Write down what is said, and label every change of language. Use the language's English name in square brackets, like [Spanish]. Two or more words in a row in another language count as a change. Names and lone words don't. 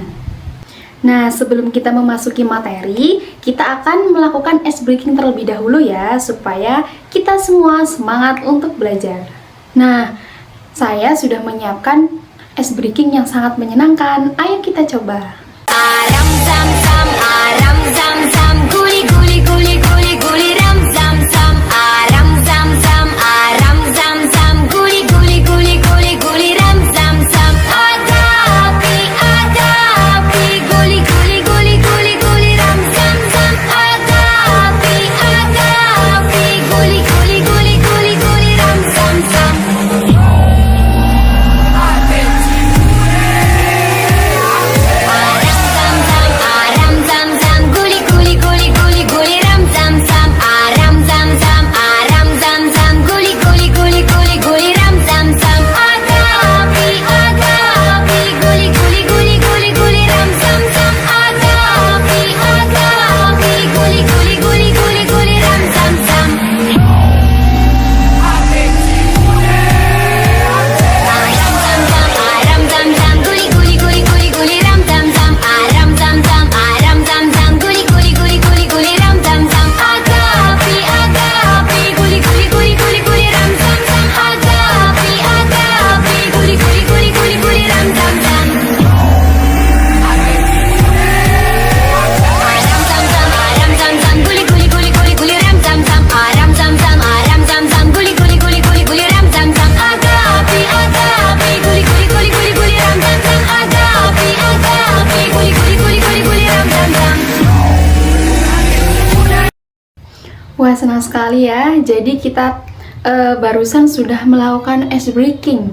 [Indonesian] Nah, sebelum kita memasuki materi, kita akan melakukan [English] ice breaking [Indonesian] terlebih dahulu ya, supaya kita semua semangat untuk belajar. Nah, saya sudah menyiapkan [English] ice breaking [Indonesian] yang sangat menyenangkan. Ayo kita coba. Aram zam zam, aram zam zam, guli guli guli guli guli ram zam zam. Aram zam zam, aram zam zam, guli guli guli guli guli ram zam zam. Ada api, guli guli guli guli guli ram zam zam. Ada api, guli guli guli guli guli ram zam zam. Aram zam zam, guli guli guli guli guli ram zam zam. Aram zam zam, guli guli guli guli guli ram zam zam. Ada api, guli guli guli guli guli ram zam zam. Ada api, guli guli guli guli guli ram zam zam. Aram zam zam, guli guli guli guli guli ram zam zam. Aram zam zam, guli guli guli guli guli ram zam zam. Ada api, guli guli guli guli guli ram zam zam. Ada api, guli guli guli guli guli ram zam zam. Aram zam zam, guli guli guli guli guli ram zam zam. Aram zam zam, guli guli guli guli guli ram zam zam. Ada api, guli guli guli guli guli ram zam zam. Ada api, guli guli guli guli guli ram zam zam. Wah, senang sekali ya. Jadi kita barusan sudah melakukan [English] ice breaking.